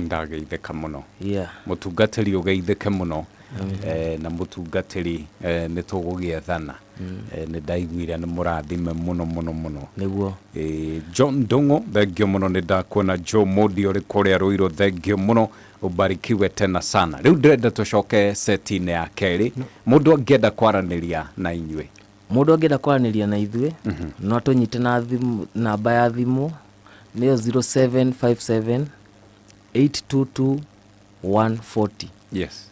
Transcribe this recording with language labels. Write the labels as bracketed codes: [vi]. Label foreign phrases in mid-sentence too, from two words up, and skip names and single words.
[ki] Ndageithĩka mũno. Mũtungatĩri ũgeithĩke mũno. Na mũtungatĩri nĩ tũgũgĩethana. Nĩ ndaiguire nĩ mũrathime mũno. Nĩguo. John Ndung'u thengio mũno nĩ ndakuona Joe Modi ũrĩ kũrĩa Ruiru thengio mũno [sw] ubarikiwe tena sana. [ki] Rĩu ndĩrenda tũcoke seti-inĩ ya kerĩ. Mũndũ angĩenda kwaranĩria na inyuĩ. Mũndũ angĩenda kwaranĩria na ithuĩ no tũnyite na namba ya thimũ nĩyo 0757 822 140. [en] Yes.